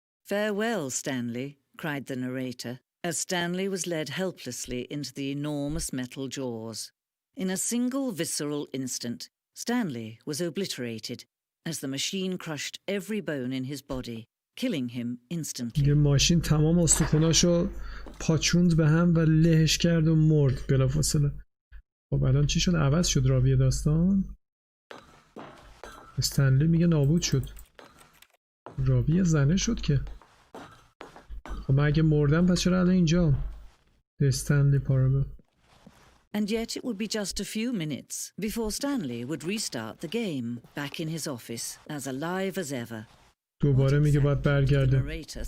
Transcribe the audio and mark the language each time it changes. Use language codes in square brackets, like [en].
[en] Farewell, Stanley, cried the narrator, as Stanley was led helplessly into the enormous metal jaws. In a single visceral instant, Stanley was obliterated as the machine crushed every bone in his body, killing him instantly. [fa] یه ماشین تمام استخوناشو پاچوند به هم و لهش کرد و مرد بلافاصله. خب الان چی شد؟ عوض شد راوی داستان. استنلی میگه نابود شد. راوی زنه شد که. خب من اگه مردم پس چرا الان اینجا؟ Stanley Parable. [en] And yet it would be just a few minutes before Stanley would restart the game back in his office as alive as ever. [fa] دوباره میگه باید برگرده.